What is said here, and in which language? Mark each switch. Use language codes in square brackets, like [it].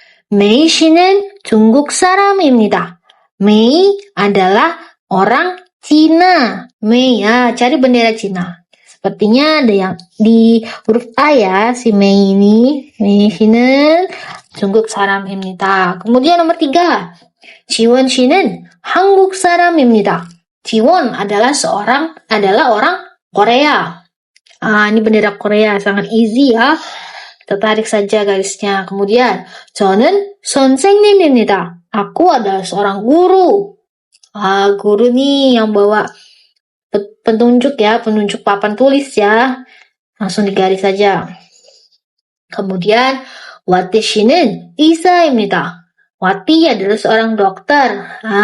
[ko] 메이 씨는 중국 사람입니다. [id] 메이 adalah orang Cina. 메이, ya, cari bendera Cina. Sepertinya ada yang di huruf A ya, si 메이 ini. 메이 씨는 [ko] 중국 사람입니다. [id] kemudian nomor 3. [ko] 지원 씨는 한국 사람입니다. [id] 지원 adalah orang Korea. Ini bendera Korea, sangat easy ya. Kita tarik saja garisnya. Kemudian, [ko] 저는 선생님입니다. [id] Aku adalah seorang guru. Guru nih yang bawa penunjuk ya, penunjuk papan tulis ya. Langsung digaris saja. Kemudian, [ko] Wati 씨는 의사입니다. [id] Wati adalah seorang dokter.